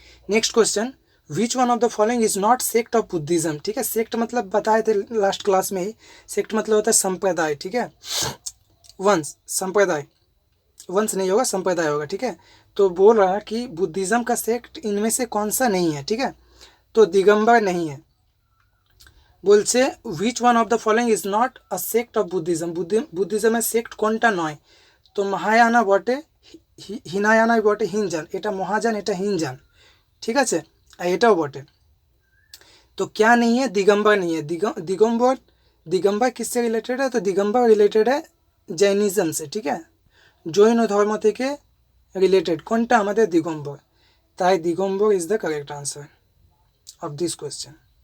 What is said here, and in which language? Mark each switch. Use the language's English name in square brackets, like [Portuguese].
[Hindi] Next question, which one of the following is not sect of Buddhism, ठीक है, sect मतलब बताए थे लास्ट क्लास में ही, सेक्ट मतलब होता है संप्रदाय, ठीक है, वंश, संप्रदाय, वंश नहीं होगा संप्रदाय होगा, ठीक है। तो बोल रहा है कि बुद्धिज्म का सेक्ट इनमें से कौन सा नहीं है, ठीक है, तो दिगंबर नहीं है। [Bangla] বলছে [English] which one of the following is not a sect of Buddhism, [Bangla] বুদ্ধিজমের sect কোনটা নয়, তো মহায়ানা বটে, হিনায়ানা বটে, হিনজান, এটা মহাযান এটা হিনজান, ঠিক আছে, আর এটাও বটে। [Hindi] तो क्या नहीं है, दिगंबर नहीं है। दिगंबर दिगंबर किससे रिलेटेड है, तो दिगंबर रिलेटेड है जैनिज्म से, ठीक है, जैन धर्म থেকে रिलेटेड [Bangla] কোনটা আমাদের [Hindi] दिगंबर, তাই Digambar [English] Is the correct answer of this question.